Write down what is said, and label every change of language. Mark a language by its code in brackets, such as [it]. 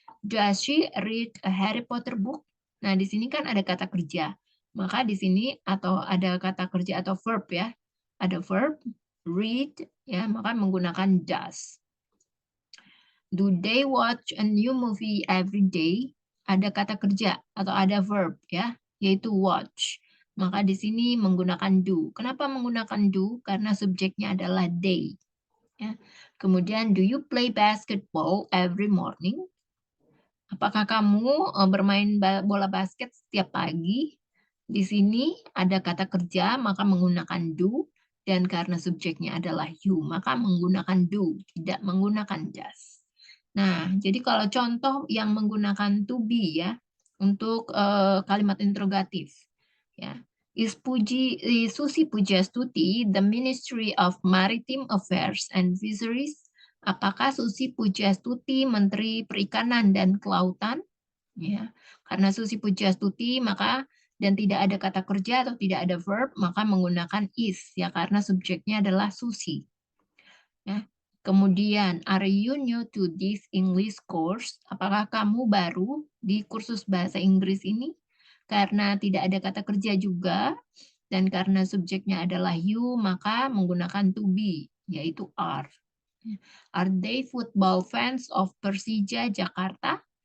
[en] Does she read a Harry Potter book? [id] Nah, di sini kan ada kata kerja. Maka di sini atau ada kata kerja atau verb ya. Ada verb, read, ya, maka menggunakan does. [en] Do they watch a new movie every day? [id] Ada kata kerja atau ada verb ya, yaitu watch. Maka di sini menggunakan do. Kenapa menggunakan do? Karena subjeknya adalah they. Ya. [en] Kemudian, do you play basketball every morning? [id] Apakah kamu bermain bola basket setiap pagi? Di sini ada kata kerja, maka menggunakan do. Dan karena subjeknya adalah you, maka menggunakan do, tidak menggunakan does. Nah, jadi kalau contoh yang menggunakan to be ya, untuk kalimat interrogatif. Ya. [en] Is Susi Pujastuti the Ministry of Maritime Affairs and Fisheries? [id] Apakah Susi Pujastuti Menteri Perikanan dan Kelautan? Ya. Karena Susi Pujastuti maka dan tidak ada kata kerja atau tidak ada verb, maka menggunakan is ya karena subjeknya adalah Susi. Ya. [en] Kemudian, are you new to this English course? [id] Apakah kamu baru di kursus bahasa Inggris ini? Karena tidak ada kata kerja juga dan karena subjeknya adalah you, maka menggunakan to be yaitu are. [en] Are they football fans of Persija Jakarta?